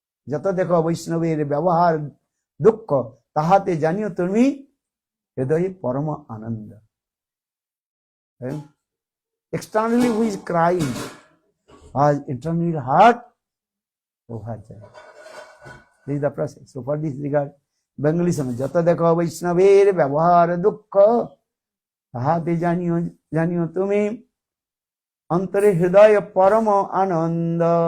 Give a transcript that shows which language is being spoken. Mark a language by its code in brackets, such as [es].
[bn] যত দেখো বৈষ্ণবের ব্যবহার দুঃখ তাহাতে জানিও তুমি হৃদয়ে পরম আনন্দ. [en] Externally who is crying, as internally heart overjoyed. This is the process. So for this regard, Bengali song, [bn] যত দেখো বৈষ্ণবের ব্যবহার দুঃখ তাহাতে জানিও তুমি অন্তরে হৃদয় পরম আনন্দ.